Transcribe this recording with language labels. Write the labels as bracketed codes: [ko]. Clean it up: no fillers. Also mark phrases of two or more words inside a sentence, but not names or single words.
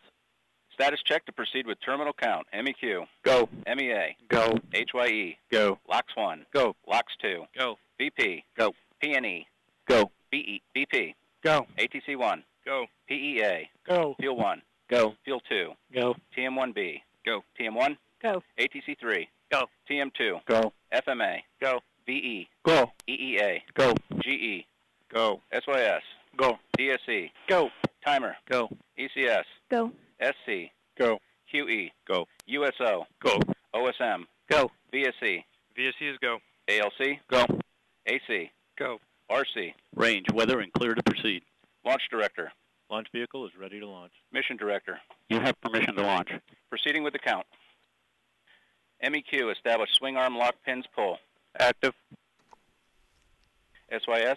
[en] Status check to proceed with terminal count. MEQ. Go. MEA. Go. HYE. Go. LOX 1. Go. LOX 2. Go. BP. Go. PNE. Go. BP. Go. ATC 1. Go. PEA. Go. Fuel 1. Go. Fuel 2. Go. TM1B. Go. TM1. Go. ATC 3. Go. TM2. Go. FMA. Go. VE. Go. EEA. Go. GE. Go. SYS. Go. DSE. Go. Timer. Go. ECS. Go. SC. Go. QE. Go. USO. Go. OSM. Go. VSE. VSE is go. ALC. Go. AC. Go. RC. Range, weather, and clear to proceed. Launch Director. Launch vehicle is ready to launch. Mission Director. You have permission to launch. Proceeding with the count. MEQ. Establish swing arm lock pins pull. Active. SYS.